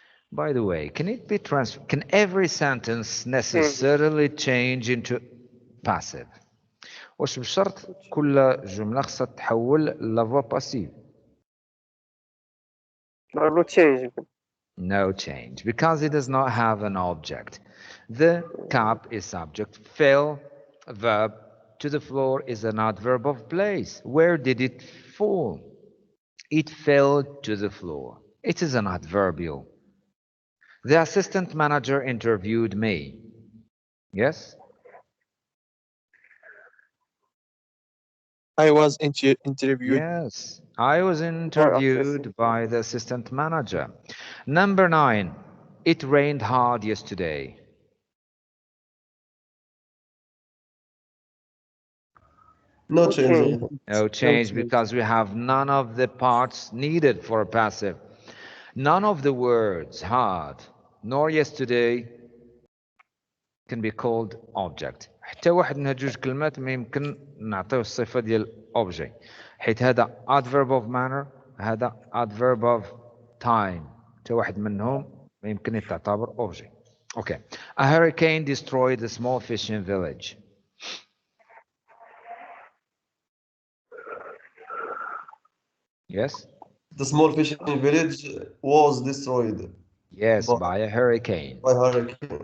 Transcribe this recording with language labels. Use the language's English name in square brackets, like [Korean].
[English] By the way, can every sentence necessarily change into passive? [Arabic] واش بشرط كل جملة خصها تحول لافوا باسيف؟ [English] No change. No change, because it does not have an object. The cup is subject, fell, verb, to the floor is an adverb of place. Where did it fall? It fell to the floor. It is an adverbial. The assistant manager interviewed me. Yes? I was interviewed. Yes, I was interviewed by the assistant manager. Number 9, it rained hard yesterday. No change. No change because we have none of the parts needed for a passive. None of the words hard nor yesterday can be called object. [Arabic] حتى واحد من هاد جوج كلمات ما يمكن نعطيو الصفة ديال object حيت هذا adverb of manner هذا adverb of time. حتى واحد منهم ما يمكن يتعتبر object. [English] Okay. A hurricane destroyed a small fishing village. Yes? The small fishing village was destroyed. Yes, by a hurricane. By hurricane.